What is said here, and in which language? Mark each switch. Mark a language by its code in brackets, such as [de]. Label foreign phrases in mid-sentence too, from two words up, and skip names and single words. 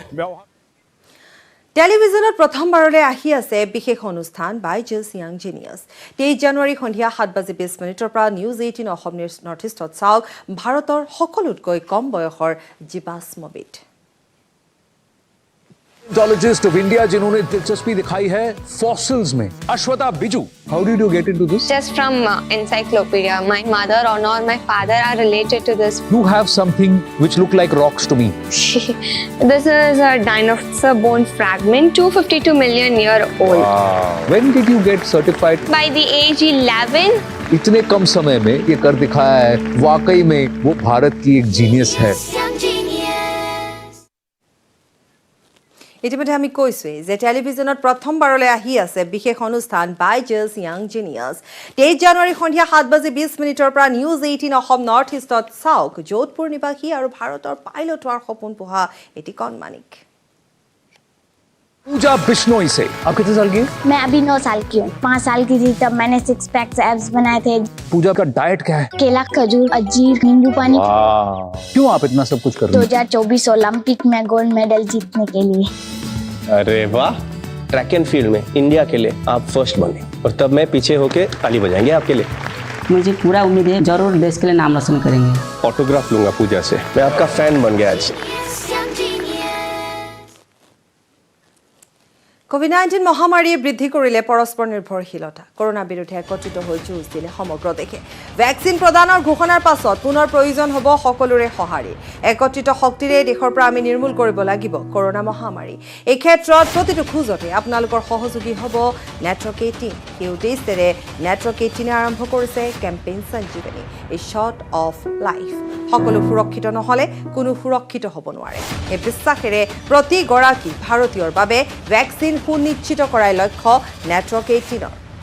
[as] টেলিভিজনত প্ৰথমবাৰলৈ আহি আছে বিশেষ অনুষ্ঠান বাই জিলছ য়াং জিনিয়াছ। 23 জানুৱাৰী সন্ধিয়া 7:20 পৰা নিউজ 18 অসম নৰ্থ ইষ্টত চাওক ভাৰতৰ সকলোতকৈ কম বয়সৰ জীৱাশ্মবিদ। [en] Zoologist of India [hi] जिन्होंने दिलचस्पी दिखाई है फॉसिल्स में, अश्वथा बिजू. [en] How did you get into this? Just from encyclopedia. My mother or my father are related to this. You have something which look like rocks to me. This is a dinosaur bone fragment, 252 million year old. When did you get certified? By the age 11, [hi] इतने कम समय में ये कर दिखाया है, वाकई में वो भारत की एक जीनियस है. [as] ইতিমধ্যে আমি কৈছোৱেই যে টেলিভিছনত প্ৰথমবাৰলৈ আহি আছে বিশেষ অনুষ্ঠান বাইজাছ য়াং জিনিয়াছ 23 জানুৱাৰী সন্ধিয়া 7:20 পৰা নিউজ 18 অসম নৰ্থ ইষ্টত চাওক যোধপুৰ নিবাসী আৰু ভাৰতৰ পাইলট হোৱাৰ সপোন পোহা এটি কণমানিক [hi] पूजा बिश्नोई से. आप कितने साल की हैं? मैं अभी 9 साल की हूँ. 5 साल की थी तब मैंने 6 [en] packs abs [hi] बनाए थे. पूजा का डाइट क्या है? केला, खजूर, अंजीर, नींबू पानी. क्यों आप इतना सब कुछ कर रहे हैं? 2024 ओलंपिक में गोल्ड मेडल जीतने के लिए. अरे वाह, [en] track and field [hi] में इंडिया के लिए आप फर्स्ट बने और तब मैं पीछे होके ताली बजाएंगे आपके लिए. मुझे पूरा उम्मीद है जरूर देश के लिए नाम रोशन करेंगे. ऑटोग्राफ लूंगा पूजा से. मैं आपका फैन बन गया आज. [as] কোভিড-19 মহামাৰীয়ে বৃদ্ধি কৰিলে পৰস্পৰ নিৰ্ভৰশীলতা কৰোনা বিৰুদ্ধে একত্ৰিত হৈ যুঁজ দিলে সমগ্ৰ দেশে ভেকচিন প্ৰদানৰ ঘোষণাৰ পাছত পুনৰ প্ৰয়োজন হ'ব সকলোৰে সঁহাৰি একত্ৰিত শক্তিৰে দেশৰ পৰা আমি নিৰ্মূল কৰিব লাগিব কৰোনা মহামাৰী এই ক্ষেত্ৰত প্ৰতিটো খোজতে আপোনালোকৰ সহযোগী হ'ব নেটৱৰ্ক 18 এই উদ্দেশ্যেৰে নেটৱৰ্ক 18 আৰম্ভ কৰিছে কেম্পেইন সঞ্জীৱনী এ শ্বট অফ লাইফ সকলো সুৰক্ষিত নহলে কোনো সুৰক্ষিত হ'ব নোৱাৰে এই বিশ্বাসেৰে প্ৰতি গৰাকী ভাৰতীয়ৰ বাবে ভেকচিন সুনিশ্চিত কৰাৰ লক্ষ্য নেটৱৰ্ক 18